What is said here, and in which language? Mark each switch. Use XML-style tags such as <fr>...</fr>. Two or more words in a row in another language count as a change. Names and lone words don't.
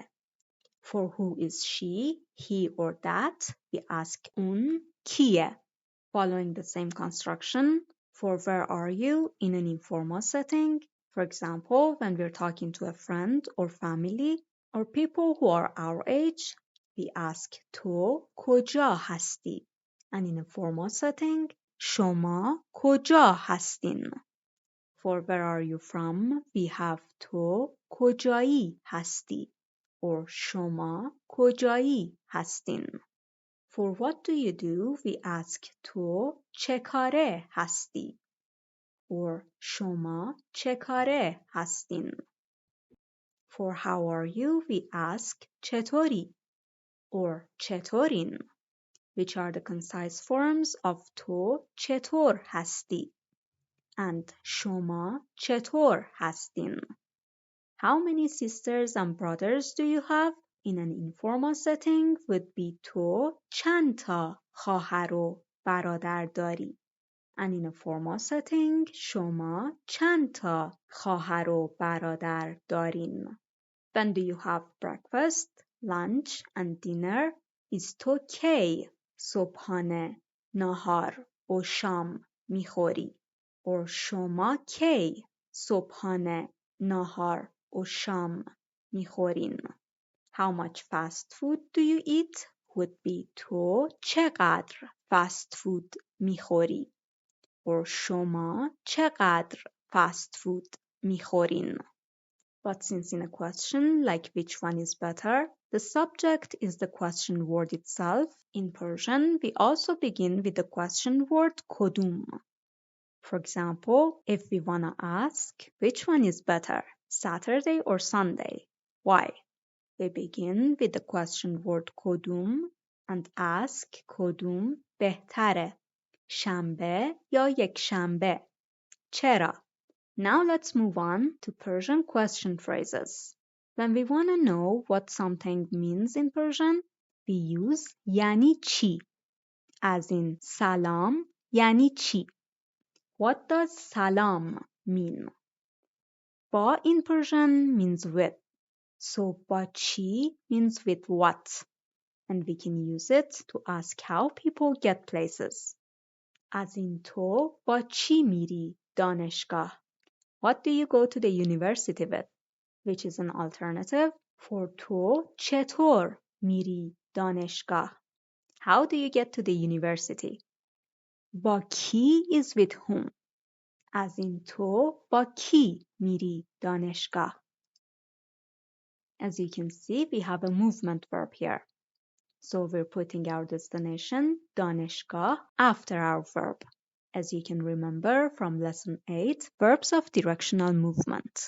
<en>For who is she, he or that, we ask un کیه. Following the same construction, for where are you in an informal setting, for example, when we're talking to a friend or family or people who are our age, we ask</en> <fa>تو کجا هستی?</fa> <en>And in a formal setting,</en> <fa>شما کجا هستین?</fa> <en>For where are you from, we have</en> <fa>تو کجایی هستی? Or شما کجایی هستین?</fa> <en>For what do you do, we ask</en> <fa>تو چه کاره هستی? Or شما چه کاره هستین?</fa> <en>For how are you, we ask چطوری? Or چطورین? Which are the concise forms of</en> <fa>تو چطور هستی? And شما چطور هستین?</fa> <en>How many sisters and brothers do you have? In an informal setting would be</en> <fa>تو چند تا خواهر و برادر داری.</fa> <en>And in a formal setting</en> <fa>شما چند تا خواهر و برادر دارین.</fa> <en>When do you have breakfast, lunch and dinner?</en> <fa>is تو کی صبحانه، نهار و شام میخوری. Or شما کی صبحانه، نهار و شام میخورین.</fa> <en>How much fast food do you eat? would be</en> <fa>تو چقدر</fa> <en>fast food</en> <fa>میخوری. Or شما چقدر</fa> <en>fast food</en> <fa>میخورین.</fa> <en>But since in a question like which one is better, the subject is the question word itself. In Persian, we also begin with the question word کدوم. For example, if we want to ask which one is better, Saturday or Sunday, why? We begin with the question word کدوم and ask</en> <fa>کدوم بهتره، شنبه یا یکشنبه؟ چرا؟</fa> <en>Now let's move on to Persian question phrases. When we want to know what something means in Persian, we use</en> <fa>یعنی چی,</fa> <en>as in salam</en> <fa>یعنی چی.</fa> <en>What does salam mean? با in Persian means with. So</en> <fa>با چی</fa> <en>means with what? And we can use it to ask how people get places.</en> <fa>از این تو با چی میری دانشگاه?</fa> <en>What do you go to the university with? Which is an alternative for</en> <fa>تو چطور میری دانشگاه?</fa> <en>How do you get to the university?</en> <fa>با کی</fa> <en>is with whom.</en> <fa>از این تو با کی میری دانشگاه?</fa> <en>As you can see, we have a movement verb here. So we're putting our destination, دانشگاه, after our verb. as you can remember from lesson 8, verbs of directional movement.</en>